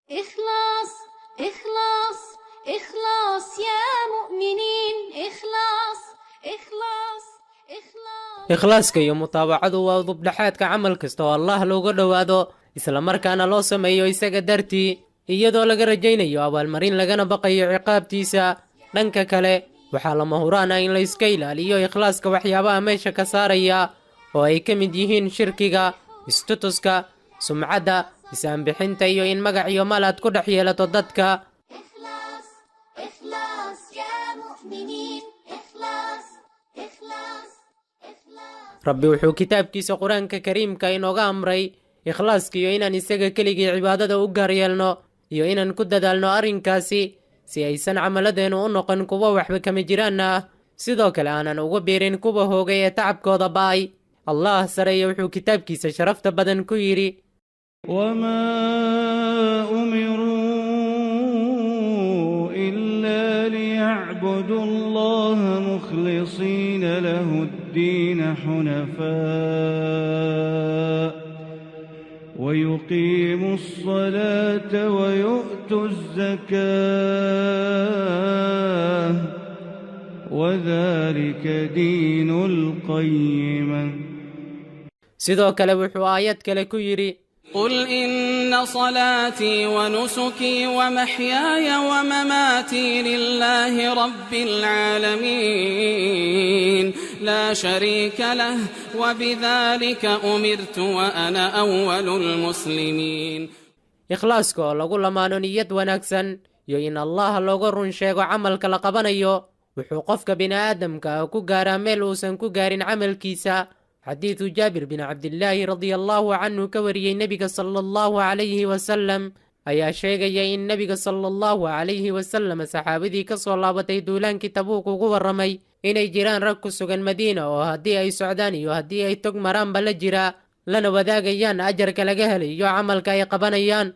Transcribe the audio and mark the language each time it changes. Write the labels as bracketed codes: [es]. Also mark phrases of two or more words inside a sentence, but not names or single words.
[ar] إخلاص إخلاص إخلاص يا مؤمنين إخلاص إخلاص إخلاص [so] ikhlaaska iyo mutaabacadu waa dubdhaxaadka camal kasta oo allah looga dhowaado isla markaana loo sameeyo isaga dartii iyadoo laga rajaynayo abaalmarin lagana baqayo ciqaabtiisa. dhanka kale waxaa lama huraan ah in la iska ilaaliyo ikhlaaska waxyaabaha meesha ka saaraya oo ay ka mid yihiin shirkiga, istutuska, sumcadda, isaanbixinta iyo in magac iyo maal aad ku dhex yeelato dadka. [ar] إخلاص إخلاص يا مؤمنين إخلاص إخلاص إخلاص [so] rabbi wuxuu kitaabkiisa qur-aanka kariimka inooga amray ikhlaaska iyo inaan isaga keligii cibaadada u gaar yeelno iyo inaan ku dadaalno arrinkaasi si aysan camaladeennu u noqon kuwo waxba kama jiraan ah, sidoo kale aanan uga biirin kuwa hoogay ee tacabkooda ba'ay. allah sareeye wuxuu kitaabkiisa sharafta badan ku yidhi: [ar] وما أمروا إلا ليعبدوا الله مخلصين له الدين حنفاء ويقيموا الصلاة ويؤتوا الزكاة وذلك دين القيمة. [so] sidoo kale wuxuu aayad kale ku yidhi: [ar] قل إن صلاتي ونسكي ومحياي ومماتي لله رب العالمين لا شريك له وبذلك أمرت وأنا أول المسلمين. [so] ikhlaaska oo lagu lamaano niyad wanaagsan iyo in allah looga run sheego camalka la qabanayo wuxuu qofka bini'aadamka ku gaaraa meel uusan ku gaarin camalkiisa. xadiidu jaabir bin cabdillaahi [ar] رضي الله عنه [so] ka wariyey nebiga [ar] صلى الله عليه وسلم [so] ayaa sheegaya in nebiga [ar] صلى الله عليه وسلم [so] saxaabadii ka soo laabatay duulaankii tabuuk ugu warramay inay jiraan rag ku sugan madiina oo haddii ay socdaan iyo haddii ay tog maraanba la jira, lana wadaagayaan ajarka laga helayo camalka ay qabanayaan.